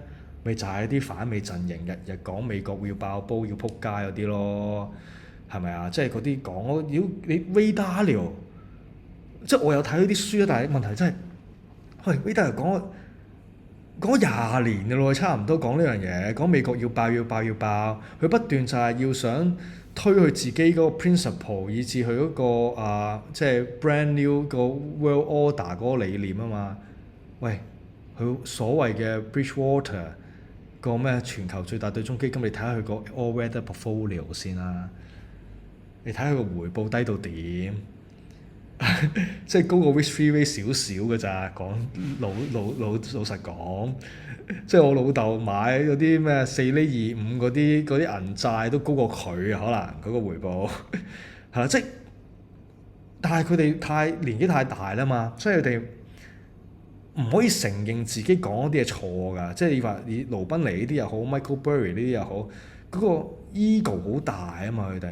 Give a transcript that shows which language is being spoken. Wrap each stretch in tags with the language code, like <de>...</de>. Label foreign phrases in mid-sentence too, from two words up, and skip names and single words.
<yue>咪就係啲反美陣營日日講美國會要爆煲要撲街嗰啲咯，係咪啊？即係嗰啲講妖你 Ray Dalio，即係我有睇嗰啲書啊，但係問題真係，喂 Ray Dalio 講20年嘅咯，差唔多講呢樣嘢，講美國要爆，佢不斷就係要想推佢自己嗰個 principle，以至佢嗰個即係</yue> <en>brand new</en> <yue>個</yue> <en>world order</en> <yue>嗰個理念啊嘛。喂，佢所謂嘅 Bridgewater 個咩全球最大對沖基金，你睇下佢個</yue> <en>all weather portfolio</en> <yue>先啦，你睇下佢個回報低到點？即係高過</yue> <en>risk-free rate</en> <yue>少少嘅咋，講老實講，即係我老豆買嗰啲咩4厘25嗰啲銀債都高過佢啊，可能嗰個回報係啦，即係但係佢哋年紀太大啦嘛，所以佢哋唔可以承認自己講嗰啲係錯㗎，即係你話你盧賓尼呢啲又好 Michael Burry 呢啲又好，嗰個 ego 好大啊嘛佢哋。</yue>